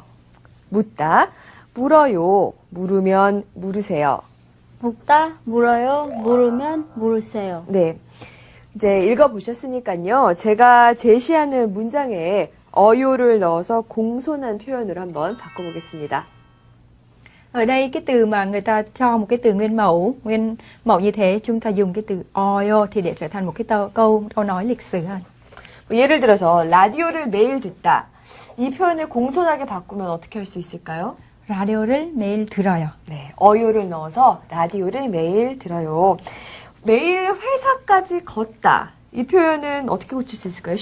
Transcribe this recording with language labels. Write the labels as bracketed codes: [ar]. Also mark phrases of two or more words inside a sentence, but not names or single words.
[ko] 묻다, 물어요, 물으면 물으세요. 묻다 물어요 물으면 물으세요. 네. 이제 읽어보셨으니까요. 제가 제시하는 문장에 어요를 넣어서 공손한 표현으로 한번 바꿔보겠습니다. [vi] Ở đây cái từ mà người ta cho một cái từ nguyên mẫu như thế chúng ta dùng cái từ 어요 thì để trở thành một cái câu nói lịch sử hơn. [ko] 예를 들어서 라디오를 매일 듣다. 이 표현을 공손하게 바꾸면 어떻게 할 수 있을까요? 라디오를 매일 들어요. 네, 어요를 넣어서 라디오를 매일 들어요. 매일 회사까지 걷다. 이 표현은 어떻게 고칠 수 있을까요?